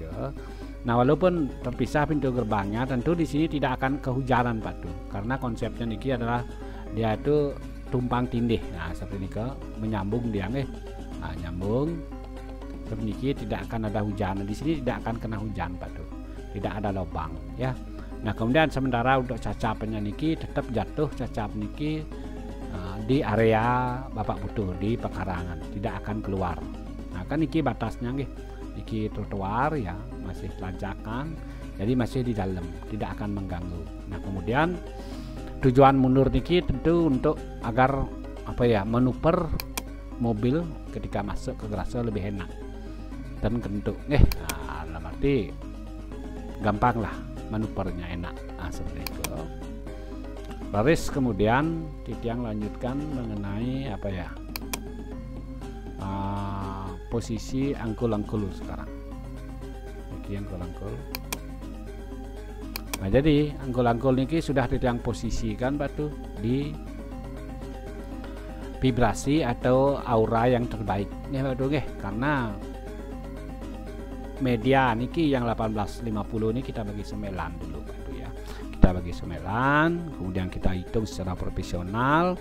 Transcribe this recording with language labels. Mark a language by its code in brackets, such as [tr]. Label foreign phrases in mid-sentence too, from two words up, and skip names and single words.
[id] Nah, walaupun terpisah pintu gerbangnya, tentu di sini tidak akan kehujanan Pak Tu. Karena konsepnya niki adalah dia itu tumpang tindih. Nah, seperti niki menyambung dia Nah, nyambung. Seperti niki tidak akan ada hujan. Di sini tidak akan kena hujan Pak Tu. Tidak ada lubang ya. Nah, kemudian sementara untuk cacapnya niki tetap jatuh cacap niki di area Bapak Putu di pekarangan, tidak akan keluar. Nah, kan niki batasnya niki trotoar ya, masih tanjakan. jadi masih di dalam, tidak akan mengganggu. Nah kemudian tujuan mundur niki tentu untuk agar apa ya, manuver mobil ketika masuk ke garasi lebih enak dan kentuk. Nah, dalam arti gampang lah manuvernya, enak. Nah, seperti itu. Baris kemudian Titiang lanjutkan mengenai apa ya, posisi angkul-angkul sekarang. Ini angkul-angkul. Nah jadi angkul-angkul niki sudah Titiang posisikan batu di vibrasi atau aura yang terbaik. Nih batu karena media niki yang 1850 ini kita bagi 9 dulu batu ya. Kita bagi 9, kemudian kita hitung secara profesional.